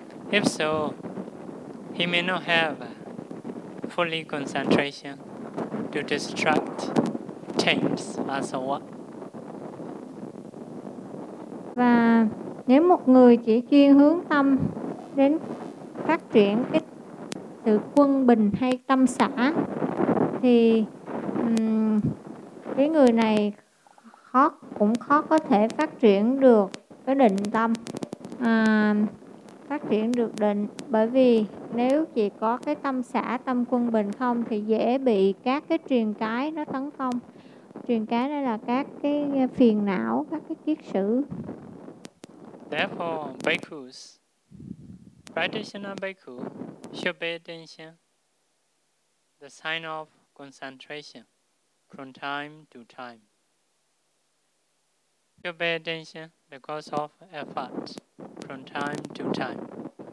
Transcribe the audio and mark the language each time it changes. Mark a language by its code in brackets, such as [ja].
[en] If so, he may not have fully concentration to distract taints and so on. [vi] Và nếu một người chỉ chuyên hướng tâm đến phát triển cái sự quân bình hay tâm xả thì cái người này khó có thể phát triển được cái định tâm, phát triển được định, bởi vì nếu chỉ có cái tâm xả, tâm quân bình không thì dễ bị các cái triền cái nó tấn công. Triền cái đây là các cái phiền não, các cái kiết sử. [en] Therefore, bhikkhus, practitioner bhikkhu, should pay attention the sign of concentration from time to time. Should pay attention the cause of effort from time to time.